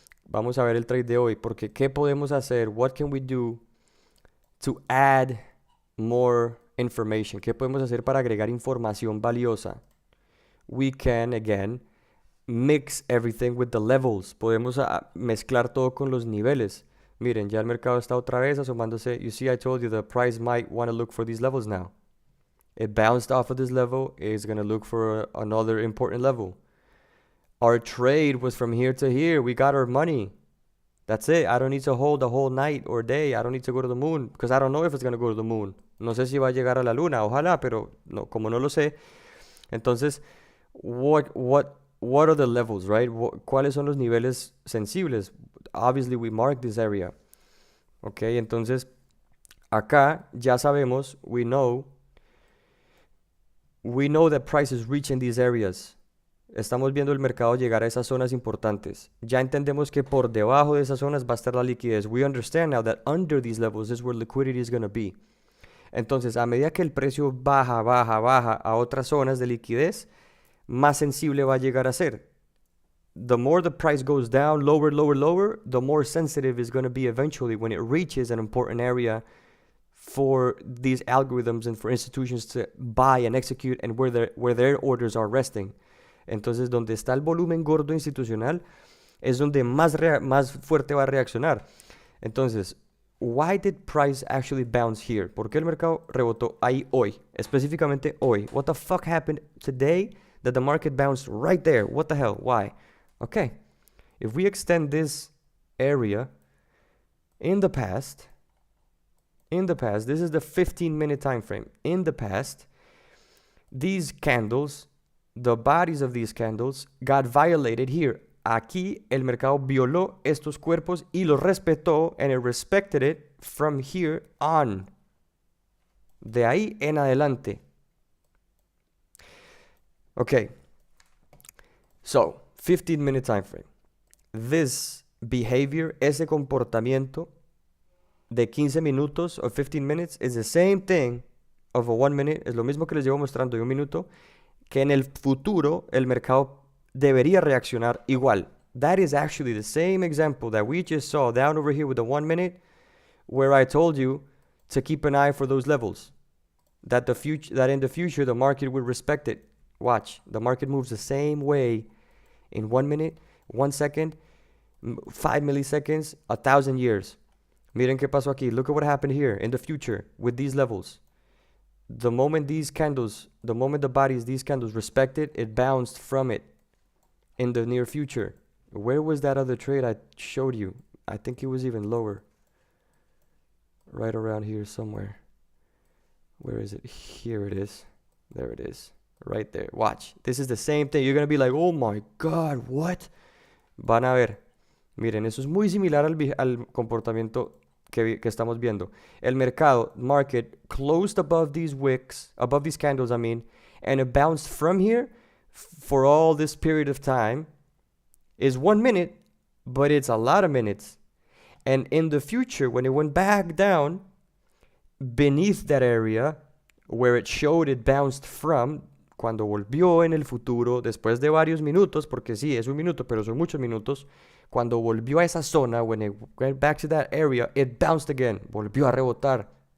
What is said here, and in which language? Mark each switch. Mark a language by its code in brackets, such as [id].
[es] Vamos a ver el trade de hoy, porque ¿qué podemos hacer? [en] What can we do to add more information? [es] ¿Qué podemos hacer para agregar información valiosa? [en] We can, again, mix everything with the levels. [es] Podemos mezclar todo con los niveles. Miren, ya el mercado está otra vez asomándose. [en] You see, I told you the price might want to look for these levels now. It bounced off of this level. It's going to look for another important level. Our trade was from here to here. We got our money. That's it. I don't need to hold the whole night or day. I don't need to go to the moon because I don't know if it's going to go to the moon. [es] No sé si va a llegar a la luna. Ojalá, pero no, como no lo sé. [en] Entonces, what are the levels, right? [es] ¿Cuáles son los niveles sensibles? [en] Obviously, we mark this area. Okay, [es] entonces, acá ya sabemos, [en] we know that price is reaching these areas. [es] Estamos viendo el mercado llegar a esas zonas importantes. Ya entendemos que por debajo de esas zonas va a estar la liquidez. [en] We understand now that under these levels is where liquidity is going to be. [es] Entonces, a medida que el precio baja a otras zonas de liquidez, más sensible va a llegar a ser. [en] The more the price goes down, lower, the more sensitive it's going to be eventually when it reaches an important area for these algorithms and for institutions to buy and execute and where their orders are resting. [es] Entonces, donde está el volumen gordo institucional es donde más fuerte va a reaccionar. [en] Entonces, why did price actually bounce here? [es] ¿Por qué el mercado rebotó ahí hoy? Específicamente hoy. [en] What the fuck happened today that the market bounced right there? What the hell? Why? Okay. If we extend this area in the past, this is the 15-minute time frame. In the past, these candles, the bodies of these candles got violated here. [es] Aquí el mercado violó estos cuerpos y los respetó, [en] and it respected it from here on. [es] De ahí en adelante. [en] Okay. So, 15-minute time frame. This behavior, [es] ese comportamiento de 15 minutos [en] or 15 minutes is the same thing of a 1 minute. [es] Es lo mismo que les llevo mostrando de un minuto, que en el futuro el mercado debería reaccionar igual. [en] That is actually the same example that we just saw down over here with the 1 minute, where I told you to keep an eye for those levels. That in the future the market will respect it. Watch, the market moves the same way in 1 minute, 1 second, 5 milliseconds, 1,000 years. [es] Miren qué pasó aquí. [en] Look at what happened here in the future with these levels. The moment the bodies, these candles respect it, it bounced from it in the near future. Where was that other trade I showed you? I think it was even lower. Right around here somewhere. Where is it? Here it is. There it is. Right there. Watch. This is the same thing. You're going to be like, oh my God, what? [es] Van a ver. Miren, eso es muy similar al comportamiento que estamos viendo. [en] El mercado, market, closed above these wicks, above these candles, and it bounced from here for all this period of time. Is 1 minute, but it's a lot of minutes. And in the future, when it went back down, beneath that area, where it showed it bounced from, [es] cuando volvió en el futuro, después de varios minutos, porque sí, es un minuto, pero son muchos minutos, cuando volvió a esa zona, [en] when it went back to that area, it bounced again, [es] volvió a rebotar.